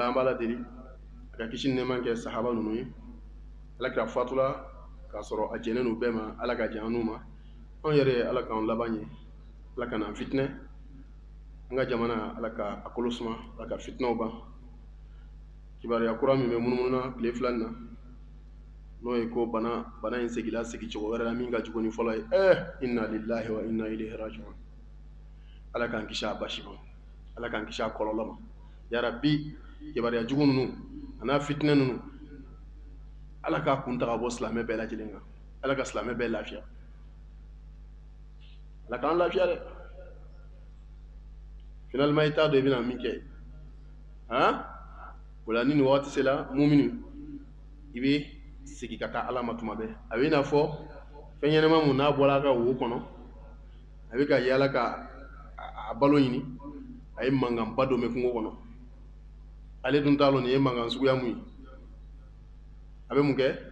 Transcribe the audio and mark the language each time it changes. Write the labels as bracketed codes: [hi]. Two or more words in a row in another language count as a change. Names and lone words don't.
[bm] an b'a ladeli a ka kisi ni nɛɛma kɛ sahaba ninnu ye Alakira fatula k'a sɔrɔ a jɛnnen n'u bɛɛ ma Ala ka jɛn an n'u ma anw yɛrɛ Ala k'an laban ɲɛ Ala ka n'an fitinɛ an ka jamana Ala ka a kolo suma Ala ka fitinɛw ban kibaruya kura min bɛ munumunu na tile 2 in na n'o ye ko bana in segila segi cogo wɛrɛ la min ka jugu ni fɔlɔ ye [ar] إنا لله وإنا إليه راجعون [bm] Ala k'an kisi a basi ma Ala k'an kisi a kɔlɔlɔ ma [ar] يا ربي [bm] kibaruya jugu ninnu a n'a fitinɛ ninnu Ala k'a kun ta ka bɔ silamɛ bɛɛ lajɛlen kan Ala ka silamɛ bɛɛ lafiya Ala k'an lafiya dɛ finalement i t'a dɔn i bɛna min kɛ o la ni nin wagati sera mumini i bɛ segin ka taa Ala ma tuma bɛɛ a bɛ i n'a fɔ fɛn ɲɛnama mun n'a bɔra a ka wo kɔnɔ a bɛ ka yaala ka a balo ɲini a ye mankanba dɔ mɛn kungo kɔnɔ ale dun t'a dɔn nin ye mankan suguya mun ye a bɛ mun kɛ